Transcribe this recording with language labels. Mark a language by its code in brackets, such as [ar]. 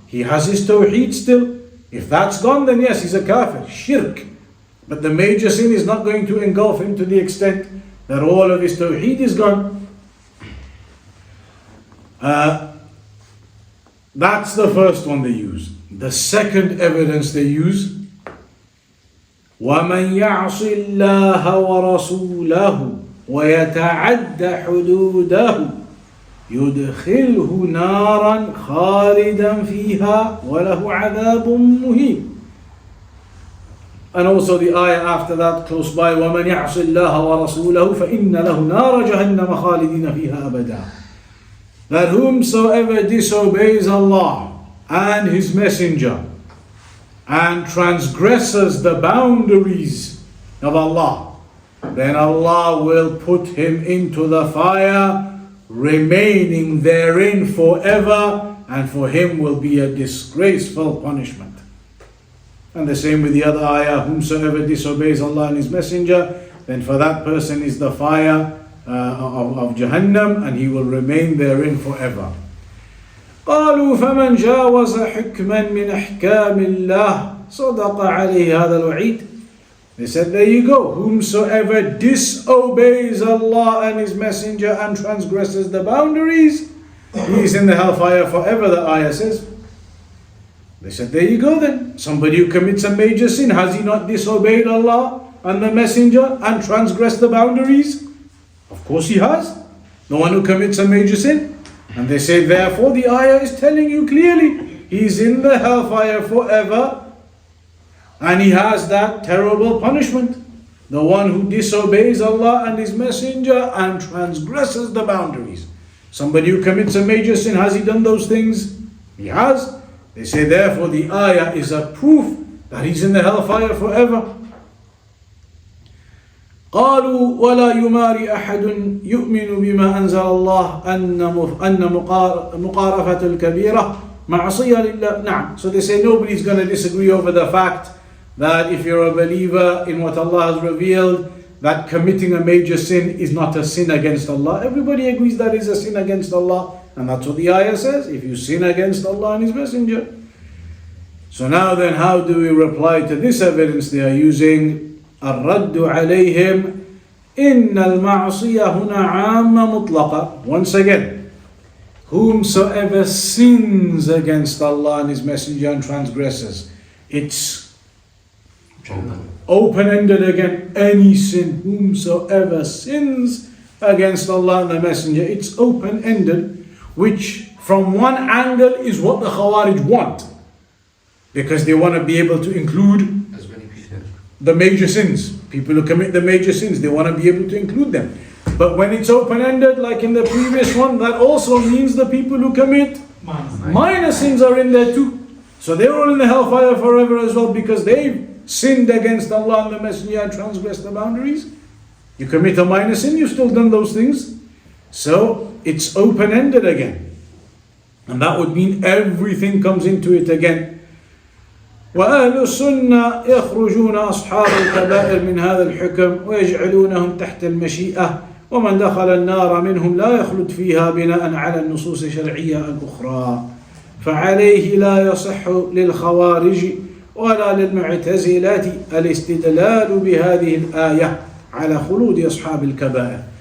[en] He has his Tawheed still. If that's gone, then yes, he's a kafir, shirk. But the major sin is not going to engulf him to the extent that all of his tawheed is gone. That's the first one they use. The second evidence they use, [ar] وَمَنْ يَعْصِ اللَّهَ وَرَسُولَهُ وَيَتَعَدَّ حُدُودَهُ يُدْخِلْهُ نَارًا خَالِدًا فِيهَا وَلَهُ عَذَابٌ مُهِينٌ. [en] And also the ayah after that close by, [ar] وَمَنْ يَعْصِ اللَّهَ وَرَسُولَهُ فَإِنَّ لَهُ نَارَ جَهَنَّمَ خَالِدِينَ فِيهَا أَبَدًا. [en] That whomsoever disobeys Allah and His Messenger and transgresses the boundaries of Allah, then Allah will put him into the fire, remaining therein forever, and for him will be a disgraceful punishment. And the same with the other ayah, whomsoever disobeys Allah and His Messenger, then for that person is the fire of Jahannam, and he will remain therein forever. [ar] قالوا فمن جاوز حكما من أحكام الله صدق عليه هذا الوعيد. [en] They said, there you go, whomsoever disobeys Allah and His Messenger and transgresses the boundaries, he is in the hellfire forever, the ayah says. They said, there you go then. Somebody who commits a major sin, has he not disobeyed Allah and the Messenger and transgressed the boundaries? Of course he has. The one who commits a major sin. And they say, therefore the ayah is telling you clearly, he's in the hellfire forever, and he has that terrible punishment. The one who disobeys Allah and His Messenger and transgresses the boundaries. Somebody who commits a major sin, has he done those things? He has. They say, therefore the ayah is a proof that he's in the hellfire forever. [ar] قالوا ولا يماري أحد يؤمن بما أنزل الله أن مقارفة الكبيرة معصية لله. نعم. [en] So they say nobody's going to disagree over the fact that if you're a believer in what Allah has revealed, that committing a major sin is not a sin against Allah. Everybody agrees that is a sin against Allah, and that's what the ayah says, if you sin against Allah and His Messenger. So now then, how do we reply to this evidence they are using? [ar] الرد عليهم إن المعصية هنا عامة مطلقة. [en] Once again, whomsoever sins against Allah and His Messenger and transgresses, it's open-ended again. Any sin, whomsoever sins against Allah and the Messenger, it's open-ended, which from one angle is what the Khawarij want, because they want to be able to include As many people. the major sins. People who commit the major sins, they want to be able to include them. But when it's open-ended, like in the previous one, that also means the people who commit minor sins are in there too. So they're all in the hellfire forever as well, because they've sinned against Allah and the Messenger and transgressed the boundaries. You commit a minor sin, you've still done those things. So it's open-ended again. And that would mean everything comes into it again. [ar] وأهل-السنة يخرجون أصحاب الكبائر من هذا الحكم ويجعلونهم تحت المشيئة ومن دخل النار منهم لا يخلد فيها بناء على النصوص الشرعية الأخرى فعليه لا يصح للخوارج ولا للمعتزلة الاستدلال بهذه الآية على خلود أصحاب الكبائر.